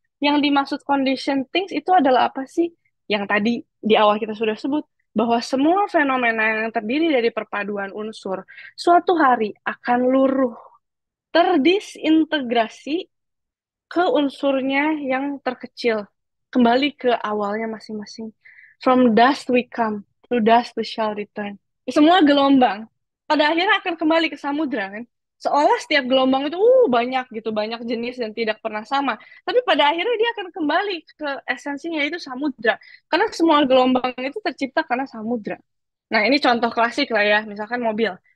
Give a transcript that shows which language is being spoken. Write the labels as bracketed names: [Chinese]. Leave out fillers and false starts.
[Indonesian] Yang dimaksud [English] condition things [Indonesian] itu adalah apa sih? Yang tadi di awal kita sudah sebut, bahwa semua fenomena yang terdiri dari perpaduan unsur suatu hari akan luruh, terdisintegrasi ke unsurnya yang terkecil, kembali ke awalnya masing-masing. [English] From dust we come, to dust we shall return. [Indonesian] Semua gelombang pada akhirnya akan kembali ke samudra kan. Seolah setiap gelombang itu banyak gitu, banyak jenis dan tidak pernah sama. Tapi pada akhirnya dia akan kembali ke esensinya, yaitu samudra. Karena semua gelombang itu tercipta karena samudra. Nah, ini contoh klasik lah ya, misalkan mobil.